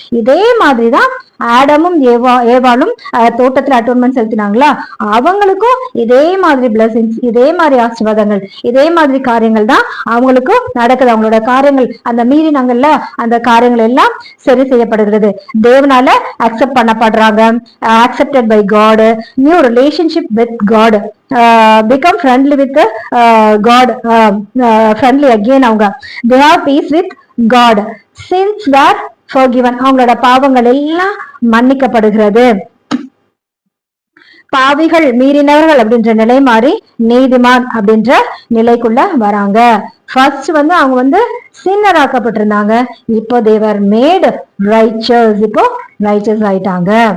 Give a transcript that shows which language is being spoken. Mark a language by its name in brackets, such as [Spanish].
[Tamil] இதே மாதிரிதான் ஆடமும் ஏவாளும் தோட்டத்துல அட்டோன்மெண்ட் செலுத்தினாங்களா, அவங்களுக்கும் இதே மாதிரி பிளஸிங்ஸ், இதே மாதிரி ஆசீர்வாதங்கள், இதே மாதிரி காரியங்கள் தான் அவங்களுக்கும் நடக்குது. அவங்களோட காரியங்கள், அந்த மீறினாங்கல்ல அந்த காரியங்கள் எல்லாம் சரி செய்யப்படுகிறது, தேவனால accept பண்ணப்படுறாங்க, [English] Accepted by God, new relationship with God, become friendly with God, friendly again. [Tamil] அவங்க [English] they have peace with God, sins were forgiven, [Tamil] அவங்களோட பாவங்கள் எல்லாம் மன்னிக்கப்படுகிறது. பாவிகள், மீறினவர்கள் அப்படின்ற நிலை மாறி நீதிமான் அப்படின்ற நிலைக்குள்ள வராங்க. ஃபர்ஸ்ட் அவங்க சின்னர் ஆக்கப்பட்டிருந்தாங்க, இப்போ தேவர் [English] made riches, [Tamil] இப்போ ரைச்சஸ் ஆயிட்டாங்க.